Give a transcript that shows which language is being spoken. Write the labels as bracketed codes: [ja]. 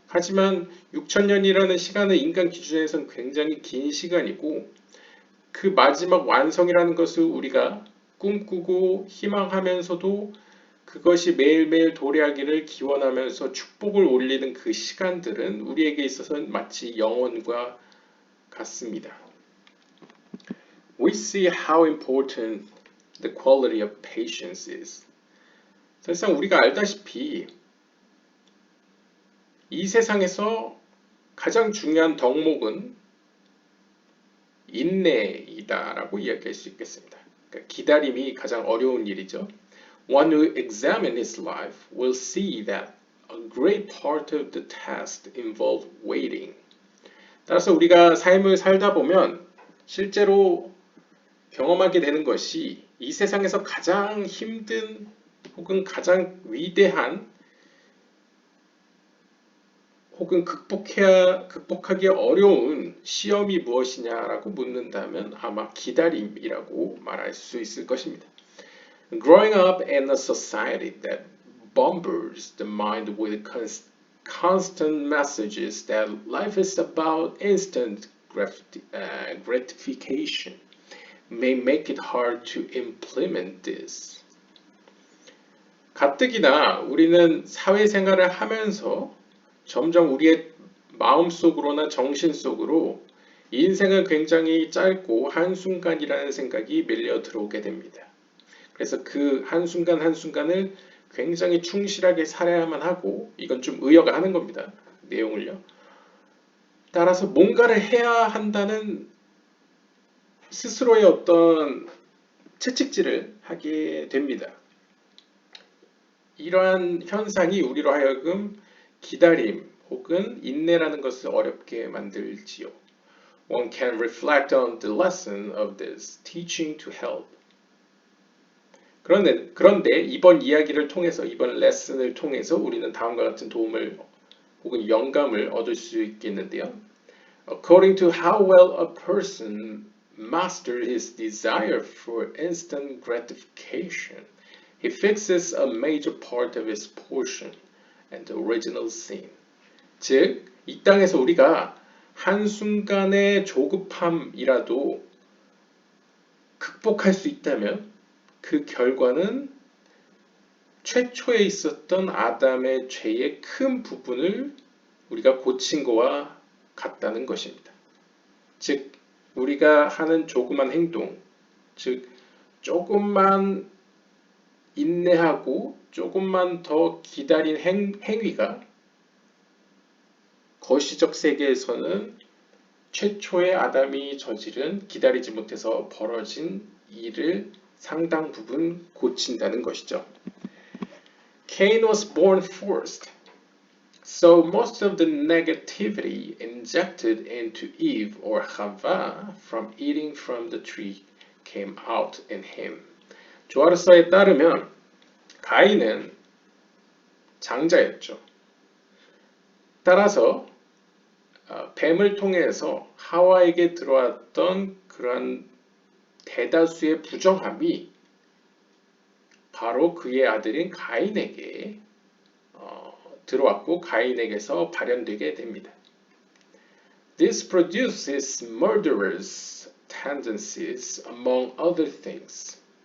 [ko] 하지만 6천년이라는 시간은 인간 기준에서는 굉장히 긴 시간이고 그 마지막 완성이라는 것을 우리가 꿈꾸고 희망하면서도 그것이 매일매일 도래하기를 기원하면서 축복을 올리는 그 시간들은 우리에게 있어서는 마치 영원과 같습니다. [en] We see how important the quality of patience is. [ko] 사실상 우리가 알다시피 이 세상에서 가장 중요한 덕목은 인내이다라고 이야기할 수 있겠습니다. 그러니까 기다림이 가장 어려운 일이죠. [en] One who examines his life will see that a great part of the task involves waiting. [ko] 따라서 우리가 삶을 살다 보면 실제로 경험하게 되는 것이 이 세상에서 가장 힘든 혹은 가장 위대한 혹은 극복하기 어려운 시험이 무엇이냐라고 묻는다면 아마 기다림이라고 말할 수 있을 것입니다. [en] Growing up in a society that bombards the mind with constant messages that life is about instant gratification may make it hard to implement this. [ko] 가뜩이나 우리는 사회생활을 하면서 점점 우리의 마음속으로나 정신속으로 인생은 굉장히 짧고 한순간이라는 생각이 밀려 들어오게 됩니다. 그래서 그 한순간 한순간을 굉장히 충실하게 살아야만 하고, 이건 좀 의여가 하는 겁니다. 내용을요. 따라서 뭔가를 해야 한다는 스스로의 어떤 채찍질을 하게 됩니다. 이러한 현상이 우리로 하여금 기다림 혹은 인내라는 것을 어렵게 만들지요. [en] One can reflect on the lesson of this teaching to help. [ko] 그런데 이번 이야기를 통해서, 이번 레슨을 통해서 우리는 다음과 같은 도움을 혹은 영감을 얻을 수 있겠는데요. [en] According to how well a person masters his desire for instant gratification, he fixes a major part of his portion and the original sin. [ko] 즉, 이 땅에서 우리가 한순간의 조급함이라도 극복할 수 있다면 그 결과는 최초에 있었던 아담의 죄의 큰 부분을 우리가 고친 거와 같다는 것입니다. 즉, 우리가 하는 조그만 행동, 즉 조금만 인내하고 조금만 더 기다린 행위가 거시적 세계에서는 최초의 아담이 저지른 기다리지 못해서 벌어진 일을 상당 부분 고친다는 것이죠. [en] Cain was born first, so most of the negativity injected into Eve or Chava from eating from the tree came out in him. [ko] 조아르서에 따르면 가인은 장자였죠. 따라서 뱀을 통해서 하와에게 들어왔던 그런 대다수의 부정함이 바로 그의 아들인 가인에게 들어왔고 가인에게서 발현되게 됩니다. [en] This produces murderous tendencies among other things.